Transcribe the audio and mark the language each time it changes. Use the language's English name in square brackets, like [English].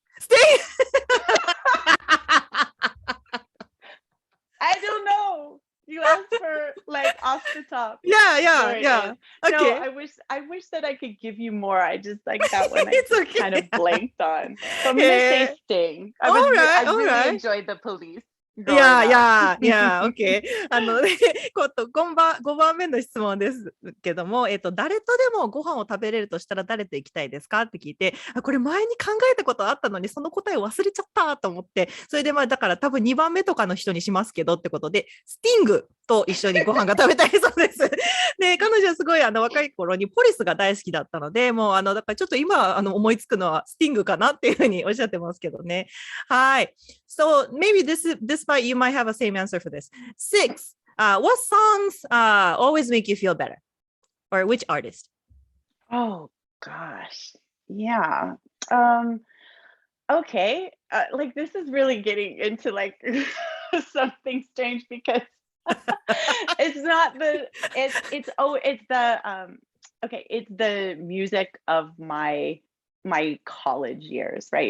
[English] I don't know. You asked for off the top. Yeah. Okay. No, I wish that I could give you more. I just that one I kind of blanked on. So I'm gonna say Sting. I really enjoyed The Police. OK。 [Japanese] 5番目の質問ですけども、誰とでもご飯を食べれるとしたら誰と行きたいですかって聞いて、これ前に考えたことあったのに、その答えを忘れちゃったと思って、それでだから多分2番目とかの人にしますけどってことで、スティングと一緒にご飯が食べたいそうです。で、彼女はすごい若い頃にポリスが大好きだったので、もうだからちょっと今思いつくのはスティングかなっていうふうにおっしゃってますけどね。はい。 [English] So maybe despite you might have a same answer for this. 6. What songs always make you feel better? Or which artist? Oh gosh. Yeah. Okay. Like this is really getting into like something strange because it's not the it's the music of my college years, right?